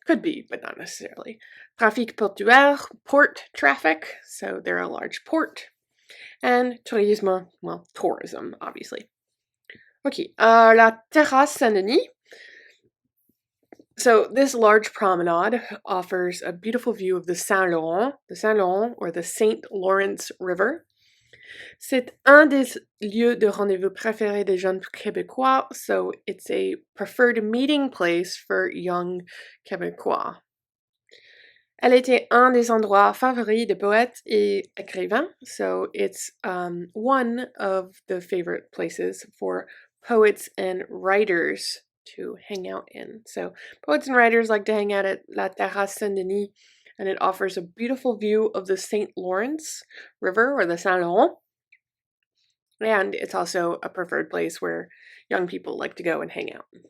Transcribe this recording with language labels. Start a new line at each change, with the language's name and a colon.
English: Could be, but not necessarily.
French: Trafic portuaire,
English: port traffic, so they're a large port. And tourisme, well, tourism, obviously. Okay, la terrasse Saint-Denis. So this large promenade offers a beautiful view of the Saint-Laurent or the St. Lawrence River.
French: C'est un des lieux de rendez-vous préférés des jeunes Québécois,
English: so it's a preferred meeting place for young Québécois.
French: Elle était un des endroits favoris des poètes et écrivains,
English: so it's one of the favorite places for poets and writers to hang out in. So poets and writers like to hang out at La Terrasse Saint-Denis, and it offers a beautiful view of the St. Lawrence River, or the Saint Laurent. And it's also a preferred place where young people like to go and hang out.